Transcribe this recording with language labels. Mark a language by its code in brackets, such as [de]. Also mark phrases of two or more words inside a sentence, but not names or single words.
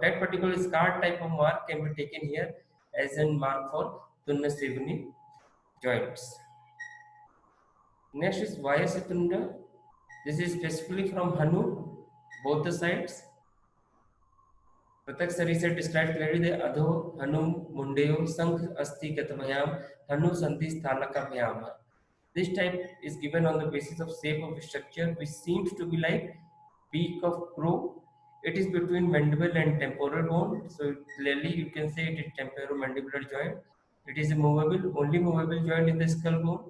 [en] That particular scar type of mark can be taken here as a mark for Tunna Sevani joints. Next is Vayasatunda. This is specifically from Hanu, both the sides. Pratak Sari said described clearly the Adho, Hanu, Mundeo, Sankh, Asti, Gatavayam, Hanu, Sandhi, Sthalaka, Vyama. This type is given on the basis of shape of structure which seems to be like beak of crow. It is between mandible and temporal bone. So clearly you can say it is temporomandibular joint. It is a movable, only movable joint in the skull bone.